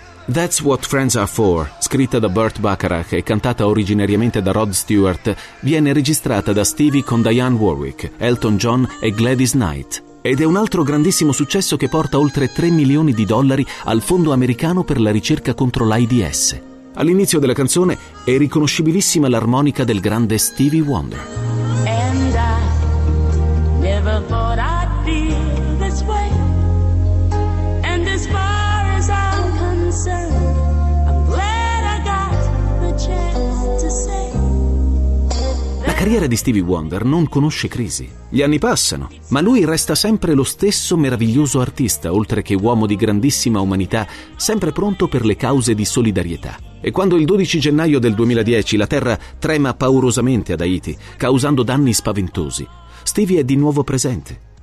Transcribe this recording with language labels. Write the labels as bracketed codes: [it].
[it] That's What Friends Are For, scritta da Burt Bacharach e cantata originariamente da Rod Stewart, viene registrata da Stevie con Diane Warwick, Elton John e Gladys Knight. Ed è un altro grandissimo successo che porta oltre 3 milioni di dollari al Fondo Americano per la Ricerca contro l'AIDS. All'inizio della canzone è riconoscibilissima l'armonica del grande Stevie Wonder. [en] And I never thought I'd be. I'm glad I got the chance to say [it] carriera di Stevie Wonder non conosce crisi. Gli anni passano, ma lui resta sempre lo stesso meraviglioso artista, oltre che uomo di grandissima umanità, sempre pronto per le cause di solidarietà. E quando il 12 gennaio del 2010 la terra trema paurosamente ad Haiti, causando danni spaventosi, Stevie è di nuovo presente.